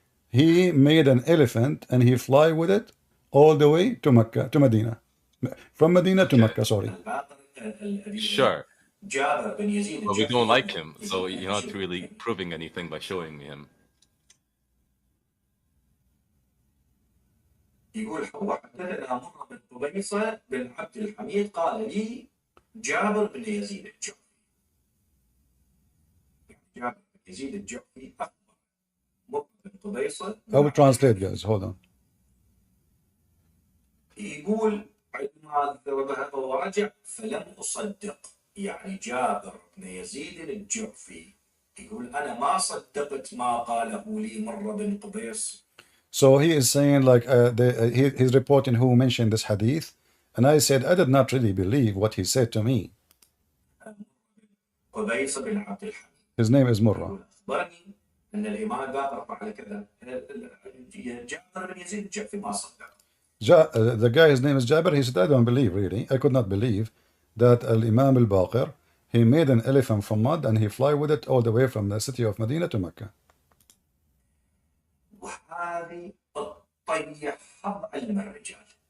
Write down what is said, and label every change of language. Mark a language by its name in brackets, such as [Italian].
[English] He made an elephant and he fly with it all the way to Mecca, to Medina, from Medina to Okay, Mecca. Sorry. sure. But we don't like him, so you're not really proving anything by showing me him. [Arabic] يقول هو حدثنا مرة بن قبيصة بن عبد الحميد قال لي جابر بن يزيد الجعفي جابر بن يزيد الجعفي أخبر مرة بن قبيصة [English] I will translate, guys. Hold on. [Arabic] يقول عندما ذهب ورجع فلم أصدق، يعني جابر بن يزيد الجعفي يقول أنا ما صدقت ما قاله لي مرة بن قبيص. [English] So he is saying like he's reporting who mentioned this hadith, and I said I did not really believe what he said to me. [Arabic] قبيص بن عبد الحميد [English] His name is Murrah. [Arabic] يقول أخبرني أن الإمام الباقر فعل كذا. جابر بن يزيد الجعفي ما صدق. [English] The guy, his name is Jabir. He said, I don't believe, really. I could not believe that Imam al-Baqir, he made an elephant from mud and he fly with it all the way from the city of Medina to Mecca. [Arabic] وهذه تطيح علم الرجال.